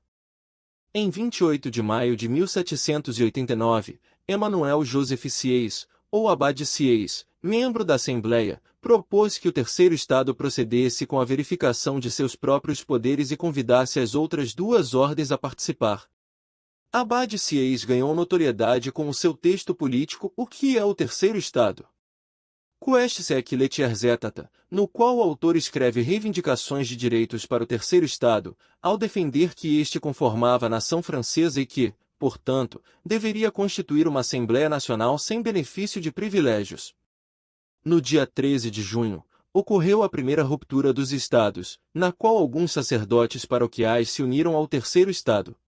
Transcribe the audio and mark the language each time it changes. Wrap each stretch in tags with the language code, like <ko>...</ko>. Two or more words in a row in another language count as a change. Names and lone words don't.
<pt>Em 28 de maio de 1789, Emmanuel Joseph Sieyès, ou Abade Sieyès, membro da Assembleia, propôs que o Terceiro Estado procedesse com a verificação de seus próprios poderes e convidasse as outras duas ordens a participar. Abade Sieyès ganhou notoriedade com o seu texto político O que é o Terceiro Estado?</pt> <fr>Qu'est-ce que le tiers état,</fr> <pt>no qual o autor escreve reivindicações de direitos para o Terceiro Estado, ao defender que este conformava a nação francesa e que, portanto, deveria constituir uma Assembleia Nacional sem benefício de privilégios. No dia 13 de junho, ocorreu a primeira ruptura dos Estados, na qual alguns sacerdotes paroquiais se uniram ao Terceiro Estado.</pt>